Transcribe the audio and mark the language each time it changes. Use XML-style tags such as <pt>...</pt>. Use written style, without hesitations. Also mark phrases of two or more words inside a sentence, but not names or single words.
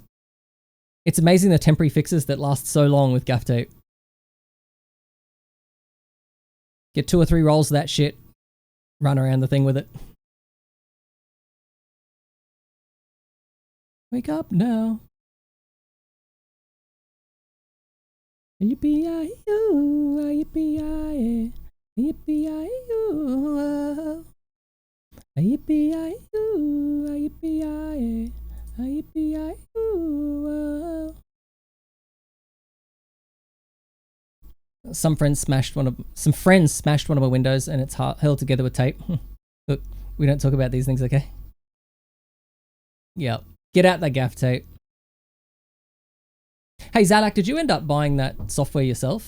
<en>It's amazing the temporary fixes that last so long with gaff tape. Get 2 or 3 rolls of that shit. Run around the thing with it. Wake up now. Yippee-yi-oo, yippee-yi-yi, yippee-yi-oo, yippee-yi-oo, yippee-yi-yi, yippee-yi-oo. Some friends smashed one of my windows and it's held together with tape. Look, we don't talk about these things, okay? Yep. Get out that gaff tape. Hey Zalak, did you end up buying that software yourself?</en>